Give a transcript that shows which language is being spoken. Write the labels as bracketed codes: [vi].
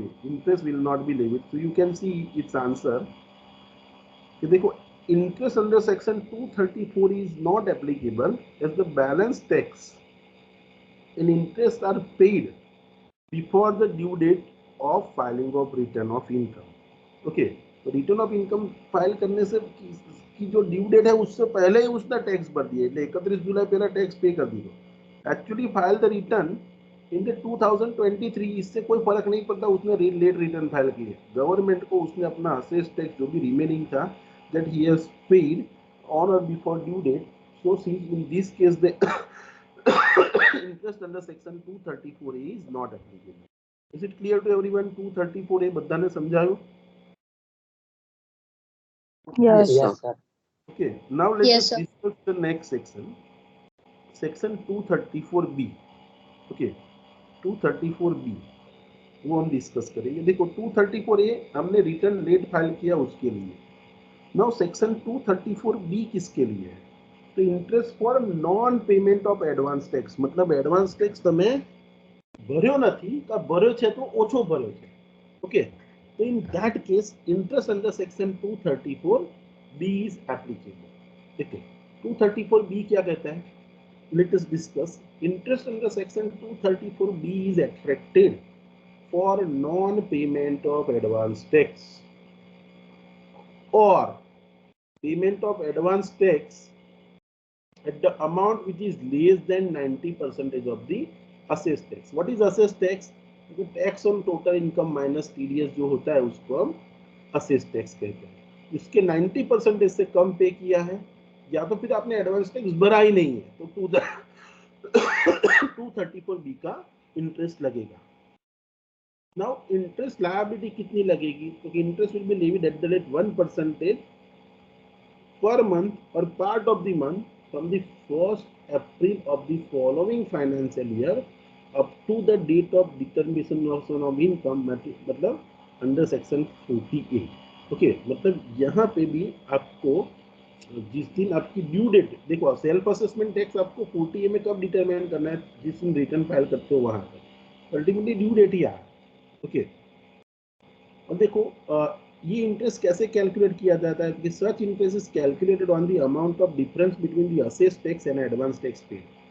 [en] interest will not be levied. So you can see its answer कि देखो interest under section 234 is not applicable as the balance tax and interest are paid before the due date of filing of return of income. [hi] Okay, तो return of income file करने से की जो due date है उससे पहले ही उसने tax भर दिया, 31 जुलाई पहला टैक्स पे कर दी. [en] actually file the return in the 2023, [hi] इससे कोई फर्क नहीं पड़ता उसने लेट रिटर्न फाइल किए. गवर्नमेंट को उसने अपना असेस टैक्स जो भी रिमेनिंग था [en] That he has paid on or before due date. So since in this case the interest under section 234 is not applicable. Is it clear to everyone? 234 [gu] બધાને સમજાયું? [en] Yes. Yes, sir. Okay, now let Yes, us sir. discuss the next section, section 234B. [hi] Okay, 234B वो हम discuss करेंगे. देखो 234A हमने return late file किया उसके लिए. नाउ सेक्शन 234B किसके लिए है? तो [en] interest for non payment of advance tax, [hi] मतलब एडवांस टैक्स [gu] તમે ભર્યો નથી કે ભર્યો છે તો ઓછો ભર્યો છે. [en] Okay, so in that case interest under section 234B is applicable. [hi] देखो 234B क्या कहता है? [en] Let us discuss. Interest under section 234B is attracted for non-payment of advance tax or payment of advance tax at the amount which is less than 90% of the assessed tax. What is assessed tax? [hi] Tax on total income minus TDS जो होता है उसको हम assess tax कहते हैं. इसके 90% से कम पे किया है या तो फिर आपने एडवांस टैक्स भरा ही नहीं है तो 234B का इंटरेस्ट लगेगा. नाउ इंटरेस्ट लायबिलिटी कितनी लगेगी? [en] क्योंकि interest will be levied at the rate 1% per month or part of the month from the 1st April of the following financial year up to the date of determination of income, मतलब under section 40A. [hi] Okay, मतलब यहाँ पे भी आपको जिस दिन आपकी due date, देखो सेल्फ असेसमेंट टैक्स आपको 40A में कब डिटरमाइन करना है? जिस दिन रिटर्न फाइल करते हो वहां पर अल्टीमेटली ड्यू डेट ही आया. ओके, और देखो ये इंटरेस्ट कैसे कैलकुलेट किया जाता है कि [en] Such interest is calculated on the amount of difference between the assess tax and advance tax paid.